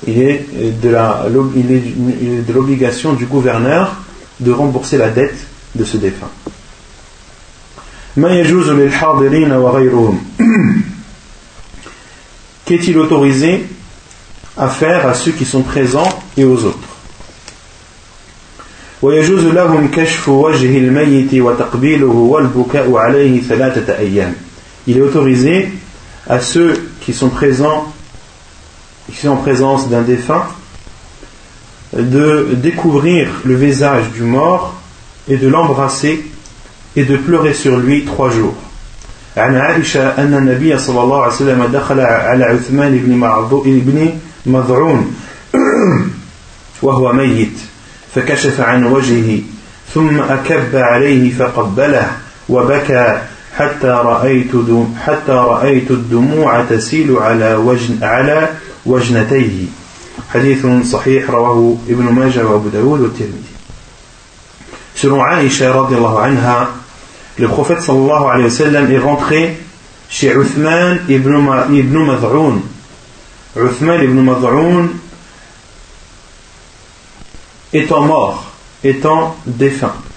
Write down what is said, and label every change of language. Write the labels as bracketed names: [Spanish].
[French] Il est de l'obligation du gouverneur de rembourser la dette de ce défunt. [Arabic] Ma yajuzu lil hadirin wa ghayruhum. [French] Qu'est-il autorisé à faire à ceux qui sont présents et aux autres? [Arabic] ويجوز لهم كشف وجه الميت وتقبيله والبكاء عليه ثلاثة أيام. [French] Il est autorisé à ceux qui sont présents, qui sont en présence d'un défunt, de découvrir le visage du mort et de l'embrasser et de pleurer sur lui trois jours. [Arabic] عن عائشة أن النبي صلى الله عليه وسلم دخل على عثمان بن مضعون وهو ميت. فكشف عن وجهه ثم أكب عليه فقبله وبكى حتى رأيت الدموع تسيل على وجنتيه. حديث صحيح رواه ابن ماجه وابو داود والترمذي. [French] Selon Aïcha رضي الله عنها, le prophète صلى الله عليه وسلم est rentré chez Uthman ibn Maz'un. Uthman ibn Maz'un étant mort, étant défunt.